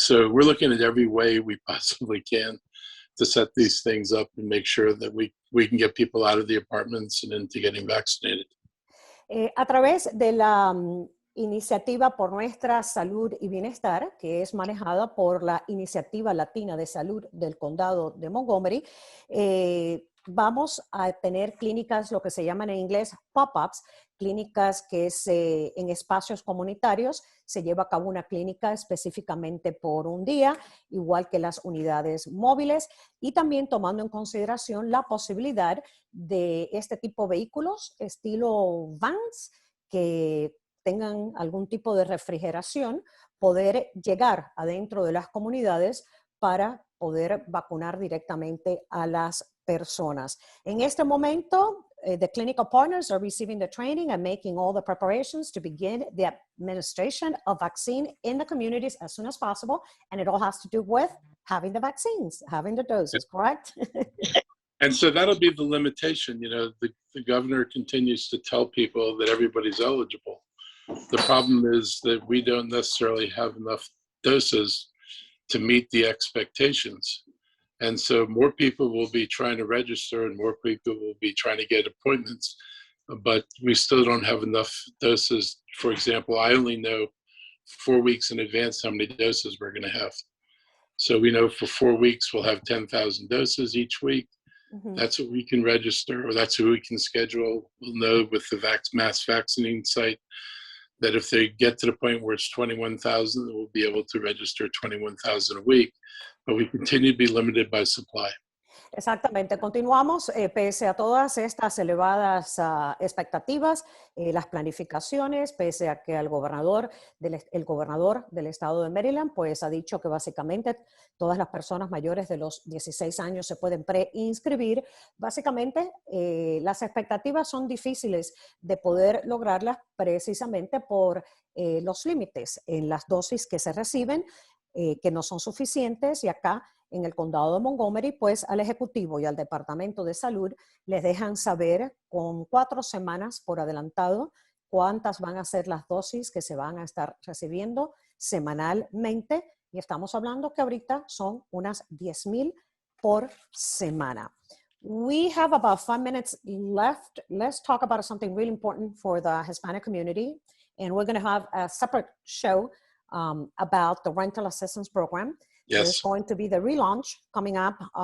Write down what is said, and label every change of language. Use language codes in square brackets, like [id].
[en] So we're looking at every way we possibly can to set these things up and make sure that we can get people out of the apartments and into getting vaccinated. [es] A través de la iniciativa por nuestra salud y bienestar, que es manejada por la Iniciativa Latina de Salud del Condado de Montgomery, vamos a tener clínicas, lo que se llaman en inglés pop-ups, clínicas que en espacios comunitarios se lleva a cabo una clínica específicamente por un día, igual que las unidades móviles, y también tomando en consideración la posibilidad de este tipo de vehículos, estilo vans, que tengan algún tipo de refrigeración, poder llegar adentro de las comunidades para poder vacunar directamente a las personas. En este momento, [en] the clinical partners are receiving the training and making all the preparations to begin the administration of vaccine in the communities as soon as possible. And it all has to do with having the vaccines, having the doses, correct? And so that'll be the limitation. The governor continues to tell people that everybody's eligible. The problem is that we don't necessarily have enough doses to meet the expectations. And so more people will be trying to register and more people will be trying to get appointments, but we still don't have enough doses. For example, I only know 4 weeks in advance how many doses we're going to have. So we know for 4 weeks we'll have 10,000 doses each week. Mm-hmm. That's what we can register, or that's what we can schedule. We'll know with the mass vaccinating site that if they get to the point where it's 21,000, we'll be able to register 21,000 a week. But we continue to be limited by supply. [es] Exactamente. Continuamos, pese a todas estas elevadas expectativas, las planificaciones, pese a que el gobernador del estado de Maryland pues ha dicho que básicamente todas las personas mayores de los 16 años se pueden preinscribir. Básicamente, las expectativas son difíciles de poder lograrlas precisamente por los límites en las dosis que se reciben, que no son suficientes, y acá en el condado de Montgomery, pues al Ejecutivo y al Departamento de Salud les dejan saber con 4 semanas por adelantado cuántas van a ser las dosis que se van a estar recibiendo semanalmente, y estamos hablando que ahorita son unas 10,000 por semana. [en] We have about 5 minutes left. Let's talk about something really important for the Hispanic community, and we're going to have a separate show about the rental assistance program. Yes. There's going to be the relaunch coming up